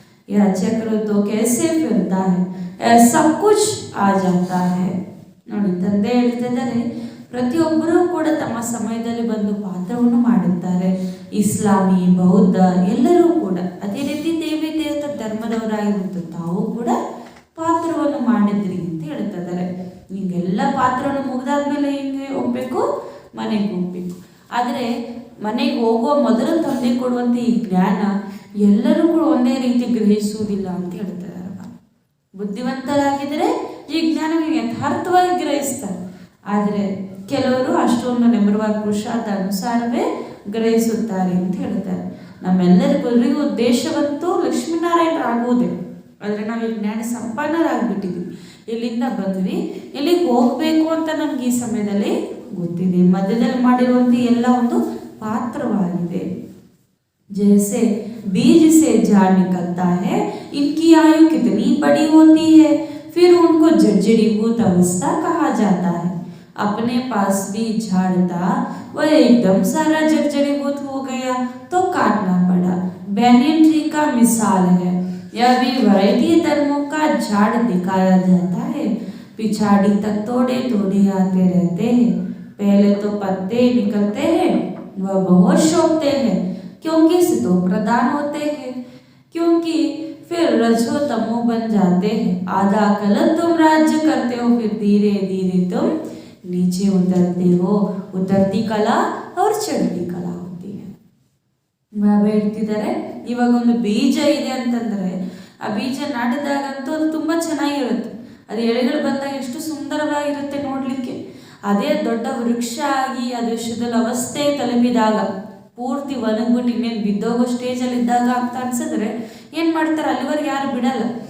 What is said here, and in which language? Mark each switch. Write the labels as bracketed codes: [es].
[hi] यह चक्र तो कैसे फिरता है, ऐसा सब कुछ आ जाता है. [kn] ನೋಡಿ, ತಂದೆ ಹೇಳ್ತಿದ್ದಾರೆ, ಪ್ರತಿಯೊಬ್ಬರೂ ಕೂಡ ತಮ್ಮ ಸಮಯದಲ್ಲಿ ಬಂದು ಪಾತ್ರವನ್ನು ಮಾಡಿದ್ದಾರೆ. ಇಸ್ಲಾಮಿ, ಬೌದ್ಧ ಎಲ್ಲರೂ ಕೂಡ ಅದೇ ರೀತಿ ದೇವಿ ದೇವತಾ ಧರ್ಮದವರಾಗಿರುತ್ತೆ. ತಾವು ಕೂಡ ಪಾತ್ರವನ್ನು ಮಾಡಿದ್ರಿ ಅಂತ ಹೇಳ್ತಿದ್ದಾರೆ. ಹೀಗೆಲ್ಲ ಪಾತ್ರವನ್ನು ಮುಗಿದಾದ್ಮೇಲೆ ಹೆಂಗೆ ಹೋಗ್ಬೇಕು? ಮನೆಗೆ ಹೋಗ್ಬೇಕು. ಆದರೆ ಮನೆಗೆ ಹೋಗೋ ಮೊದಲು ತಂದೆ ಕೊಡುವಂಥ ಈ ಜ್ಞಾನ ಎಲ್ಲರೂ ಕೂಡ ಒಂದೇ ರೀತಿ ಗ್ರಹಿಸುವುದಿಲ್ಲ ಅಂತ ಹೇಳ್ತಿದ್ದಾರೆ. ಬುದ್ಧಿವಂತರಾಗಿದ್ದರೆ ಈ ಜ್ಞಾನವನ್ನು ಯಥಾರ್ಥವಾಗಿ ಗ್ರಹಿಸ್ತಾರೆ. ಆದರೆ ಕೆಲವರು ಅಷ್ಟೊಂದು ನೆಮ್ಮರವಾದ ಪುರುಷಾರ್ಥ ಅನುಸಾರವೇ ಗ್ರಹಿಸುತ್ತಾರೆ ಅಂತ ಹೇಳ್ತಾರೆ. ನಮ್ಮೆಲ್ಲರಿಗೂ ಉದ್ದೇಶವಂತೂ ಲಕ್ಷ್ಮೀನಾರಾಯಣರಾಗುವುದೇ. ಆದರೆ ನಾವು ಈ ಜ್ಞಾನ ಸಂಪನ್ನರಾಗ್ಬಿಟ್ಟಿದ್ವಿ. ಎಲ್ಲಿಂದ ಬಂದ್ವಿ, ಎಲ್ಲಿಗೆ ಹೋಗಬೇಕು ಅಂತ ನಮ್ಗೆ ಈ ಸಮಯದಲ್ಲಿ ಗೊತ್ತಿದೆ. ಮಧ್ಯದಲ್ಲಿ ಮಾಡಿರುವಂಥ ಎಲ್ಲ ಒಂದು ಪಾತ್ರವಾಗಿದೆ. [hi] जैसे बीज से झाड़ निकलता है, इनकी आयु कितनी बड़ी होती है, फिर उनको जर्जरीभूत अवस्था कहा जाता है. अपने पास भी झाड़ था, वह एकदम सारा जर्जरीभूत हो गया तो काटना पड़ा. बैनियन ट्री का मिसाल है. यह भी वैरायटी धर्मों का झाड़ दिखाया जाता है. पिछाड़ी तक थोड़े थोड़े आते रहते हैं. पहले तो पत्ते निकलते हैं, वह बहुत शोभते हैं क्योंकि सितो प्रदान होते हैं. क्योंकि फिर रजो तमो बन जाते हैं. आधा कल तुम राज्य करते हो, फिर धीरे धीरे तुम नीचे उतरते हो. उतरती कला और चढ़ती कला होती है. [kn] ಬಾಬಾ ಹೇಳ್ತಿದ್ದಾರೆ, ಇವಾಗ ಒಂದು ಬೀಜ ಇದೆ ಅಂತಂದರೆ ಆ ಬೀಜ ನಾಟಿದಾಗಂತೂ ಅದು ತುಂಬ ಚೆನ್ನಾಗಿರುತ್ತೆ. ಅದು ಎಳೆಗಳು ಬಂದಾಗ ಎಷ್ಟು ಸುಂದರವಾಗಿರುತ್ತೆ ನೋಡಲಿಕ್ಕೆ. ಅದೇ ದೊಡ್ಡ ವೃಕ್ಷ ಆಗಿ ಅದು ಶಿಥಿಲ ಅವಸ್ಥೆ ತಲುಪಿದಾಗ, ಪೂರ್ತಿ ಒಣಗ್ಬಿಟ್ಟು ಇನ್ನೇನು ಬಿದ್ದೋಗೋ ಸ್ಟೇಜಲ್ಲಿದ್ದಾಗ ಅಂತ ಅನ್ಸಿದ್ರೆ ಏನು ಮಾಡ್ತಾರೆ, ಅಲ್ಲಿವರೆಗೆ ಯಾರು ಬಿಡಲ್ಲ.